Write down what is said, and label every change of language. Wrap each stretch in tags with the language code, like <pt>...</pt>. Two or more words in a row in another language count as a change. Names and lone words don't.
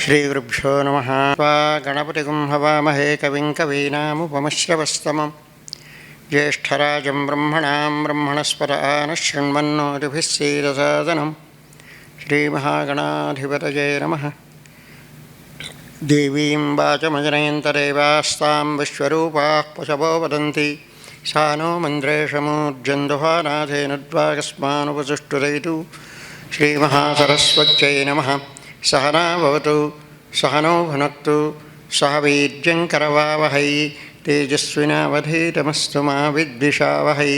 <sa>శ్రీగురుభ్యో నమః. గణపతిగుం హవామహే కవిం కవీనాముపమశ్రవస్తమం జ్యేష్ఠరాజం బ్రహ్మణాం బ్రహ్మణస్పత నశృణ్వన్నోతిభిः सीदसादनं శ్రీమహాగణాధిపతయే నమః. దేవీం వాచమజనయంతదేవాస్తాం విశ్వరూపాः పశవో వదంతి సా नो मन्द्रेशमूर्जन्दुहानाथेनुद्वाकस्मानुपसुष्टुरयितु. श्रीमहासरस्वत्यै नमः. सहना भवतु सहनौ भुनक्तु सह वीर्यङ्करवावहै तेजस्विनावधीतमस्तु मा विद्विषावहै.</sa>